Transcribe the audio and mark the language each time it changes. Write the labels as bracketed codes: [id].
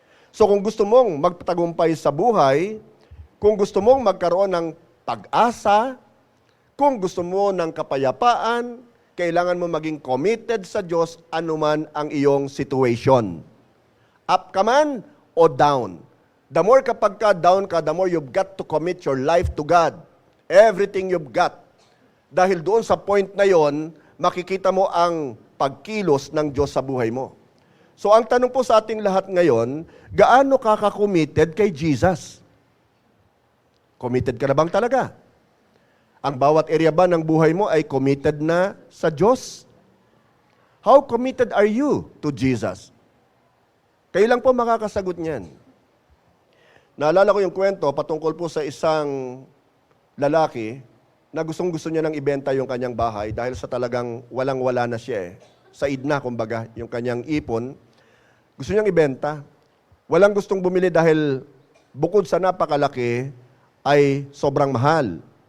[tl] So kung gusto mong magpatagumpay sa buhay, kung gusto mong magkaroon ng pag-asa, kung gusto mo ng kapayapaan, kailangan mo maging committed sa Diyos anuman ang iyong situation. Up ka man o down. [en] The more [tl] kapag ka down ka, [en] the more you've got to commit your life to God. Everything you've got. [tl] Dahil doon sa point na yon, makikita mo ang pagkilos ng Diyos sa buhay mo. So ang tanong po sa ating lahat ngayon, gaano ka ka-committed kay Jesus? Committed ka na bang talaga? Ang bawat area ba ng buhay mo ay committed na sa Diyos? [en] How committed are you to Jesus? [tl] Kayo lang po makakasagot niyan. Naalala ko yung kwento patungkol po sa isang lalaki na gustong-gusto niya nang ibenta yung kanyang bahay dahil sa talagang walang-wala na siya eh. Said na, kumbaga, yung kanyang ipon. Gusto niyang ibenta. Walang gustong bumili dahil bukod sa napakalaki, ay sobrang mahal.